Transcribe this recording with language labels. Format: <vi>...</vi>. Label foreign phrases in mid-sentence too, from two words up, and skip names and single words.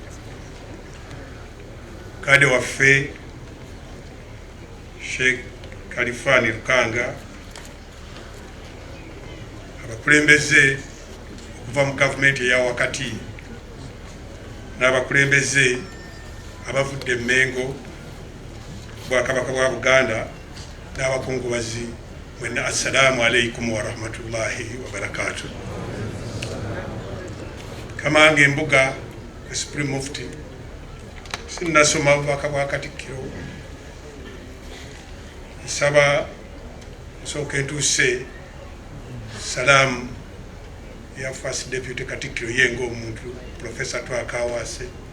<lg>kade waffe Sheikh Khalifan Lukanga, abakulembeze okuva mu gavumenti eya wakati n'abakulembeze abavudde Mengo, Bwakabaka bwa Buganda n'abakungubazi mwenna,</lg> <ar>السلام عليكم ورحمة الله وبركاته.</ar> <lg>Kamange Mbuga,</lg> <en>Supreme Mufti,</en> <lg>sinnasoma bubaka bwa Katikkiro, nsaba nsooka entuuse salamu ya</lg> <en>First Deputy</en> <lg>Katikkiro yenga omuntu Professor Twakawaase</lg>